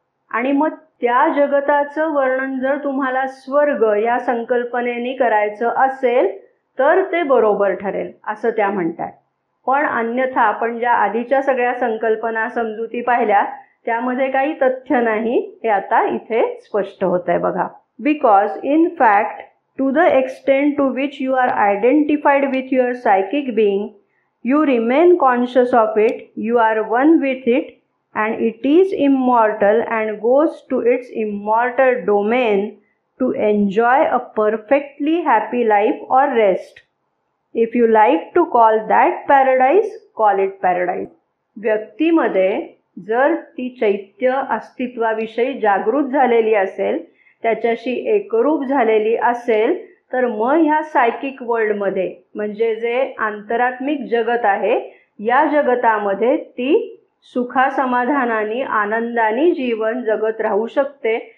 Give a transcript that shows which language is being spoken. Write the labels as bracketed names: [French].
[Marathi] आणि मग त्या जगताचं वर्णन जर तुम्हाला स्वर्ग या संकल्पनेने करायचं असेल तर ते बरोबर ठरेल असं त्या म्हणतात. पण अन्यथा आपण ज्या आधीच्या सगळ्या संकल्पना समजुती पाहिल्या त्यामध्ये काही तथ्य नाही, हे आता इथे स्पष्ट होत आहे बघा. [English] Because in fact to the extent to which you are identified with your psychic being, you remain conscious of it, you are one with it, and it is immortal and goes to its immortal domain to enjoy a perfectly happy life or rest. If you like to call that paradise, call it paradise. [Marathi] व्यक्तीमध्ये जर ती चैत्य अस्तित्वाविषयी जागृत झालेली असेल, त्याच्याशी एकरूप झालेली असेल, तर मग ह्या सायकिक वर्ल्डमध्ये म्हणजे जे आंतरात्मिक जगत आहे या जगतामध्ये ती सुखासमाधानाने आनंदाने जीवन जगत राहू शकते.